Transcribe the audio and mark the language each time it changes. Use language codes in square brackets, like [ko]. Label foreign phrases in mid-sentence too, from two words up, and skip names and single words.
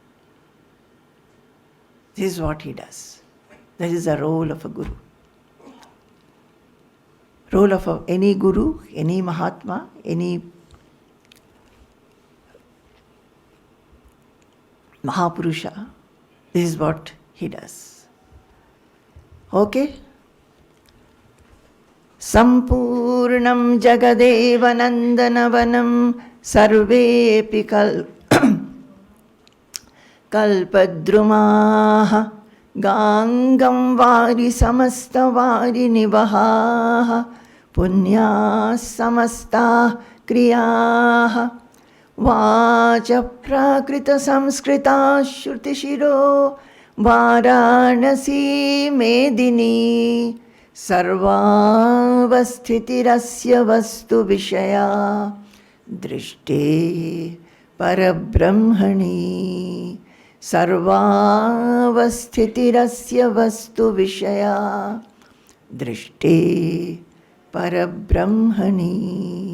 [en] This is what he does. That is the role of a guru. Role of any guru, any Mahatma, any Mahapurusha. This is what he does. Okay? [sa] सम्पूर्णं जगदेव नन्दनवनं सर्वेऽपि कल्पद्रुमाः गाङ्गं वारि समस्त वारि निवहः पुण्याः समस्ताः क्रियाः वाचः प्राकृत संस्कृताः श्रुतिशिरः वाराणसी मेदिनी सर्वावस्थितिरस्य वस्तु विषया दृष्टे परब्रह्मणि सर्वावस्थितिरस्य वस्तु विषया दृष्टे परब्रह्मणि.